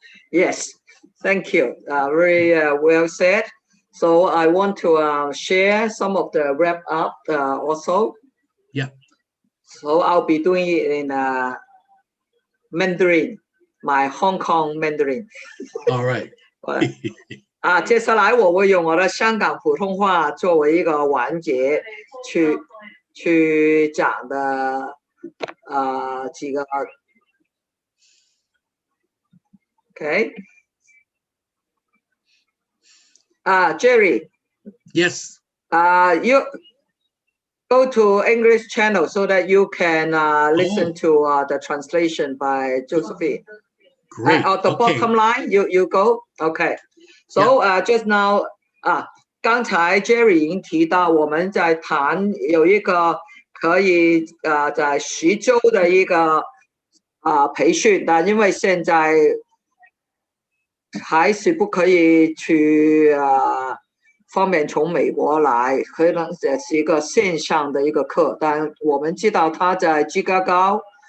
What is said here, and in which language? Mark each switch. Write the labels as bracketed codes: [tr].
[en] Yes, thank you. Very well said. So I want to share some of the wrap up also. Yeah. So I'll be doing it in Mandarin, my Hong Kong Mandarin. All right. [zh] 接下来我会用我的香港普通话作为一个环节去讲的几个 OK。 [en] Jerry. Yes. You go to English channel so that you can listen to the translation by Josephine. Great. The bottom line, you go. Okay. So just now, [zh] 刚才 Jerry 已经提到，我们在谈有一个可以在10周的一个培训，但因为现在还是不可以去方便从美国来，可能也是一个线上的一个课，但我们知道他在芝加哥，